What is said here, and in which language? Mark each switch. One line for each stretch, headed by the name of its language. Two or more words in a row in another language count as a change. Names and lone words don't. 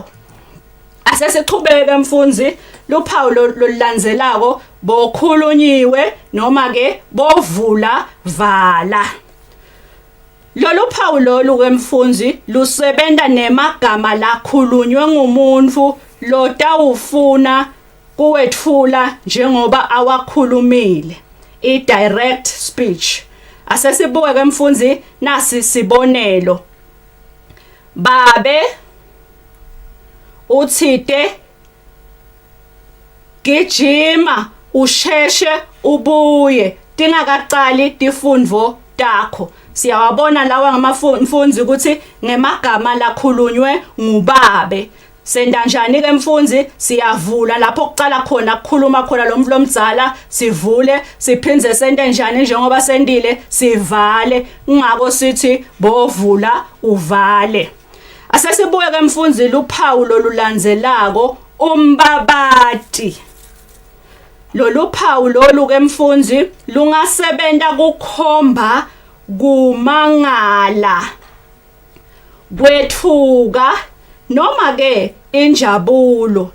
Swati: Asesichubeke mfundzi luphawu lolulandzelako bokhulunyiwe noma ke bovula vala. Lolu phawu lolu ke mfundzi lusebenta nemagama lakhulunywe ngumuntu lotawufuna kuwethula njengoba awakhulumile.
English: I-direct speech.
Swati: Asesibuke ke mfundzi nasi sibonelo. Babe uthite gijima usheshe ubuye tingakaqali tifundvo takho. Siyawabona lawa ngamafundzi ukuthi ngemagama lakhulunywe ngubabe. Senda njani ke mfundzi siyavula lapho kuqala khona kukhuluma khona lo mdzala sivule siphindze sente njani njengoba sendile sivale ngako sithi bovula uvale. Asesibuke ke mfundzi luphawu lolulandzelako umbabati. Lolu phawu lolu ke mfundzi lungasebenta kukhomba kumangala kwethuka noma ke injabulo.